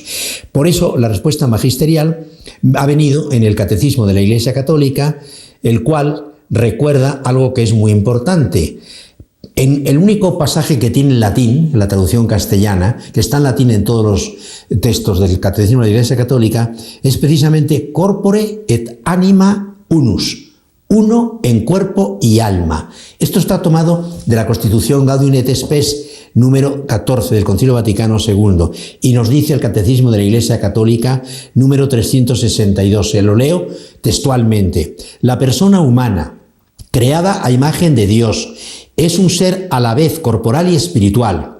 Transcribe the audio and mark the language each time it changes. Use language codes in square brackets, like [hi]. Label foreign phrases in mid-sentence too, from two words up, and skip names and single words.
[es] Por eso la respuesta magisterial ha venido en el Catecismo de la Iglesia Católica, el cual recuerda algo que es muy importante. En el único pasaje que tiene en latín, la traducción castellana, que está en latín en todos los textos del Catecismo de la Iglesia Católica, es precisamente [la] corpore et anima unus, [es] uno en cuerpo y alma. Esto está tomado de la Constitución Gaudium et Spes número 14 del Concilio Vaticano II y nos dice el Catecismo de la Iglesia Católica número 362. Se lo leo textualmente. La persona humana, creada a imagen de Dios, es un ser a la vez corporal y espiritual.